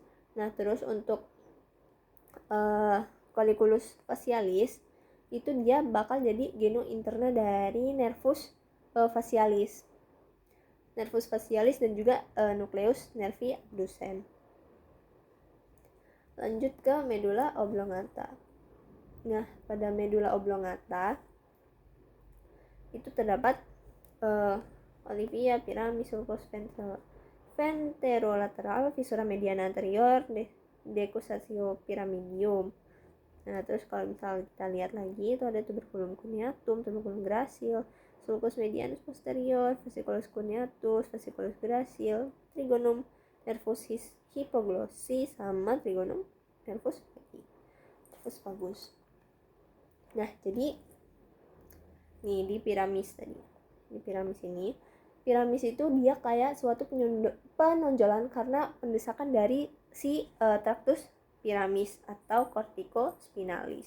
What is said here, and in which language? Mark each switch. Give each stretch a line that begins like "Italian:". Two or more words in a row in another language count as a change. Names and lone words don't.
Indonesian: Nah, terus untuk
Latin: colliculus facialis
Indonesian: itu dia bakal jadi
Latin: genus interna
Indonesian: dari
Latin: nervus facialis
Indonesian: dan juga
Latin: nucleus nervi abducens.
Indonesian: Lanjut ke medula oblongata. Nah, pada medula oblongata itu terdapat olivia,
Latin: piramis, sulcus ventrolateral, fissura mediana anterior, decussatio pyramidium.
Indonesian: Nah, terus kalau misal kita lihat lagi itu ada
Latin: tuberculum cuneatum, tuberculum gracil, sulcus medianus posterior, fasciculus cuneatus, fasciculus gracil, trigonum nervus hypoglossus, sama trigonum nervus vagus.
Indonesian: Nah, jadi nih di piramis tadi. Di piramis ini, piramis itu dia kayak suatu penonjolan karena pendesakan dari si tractus piramis atau corticospinalis.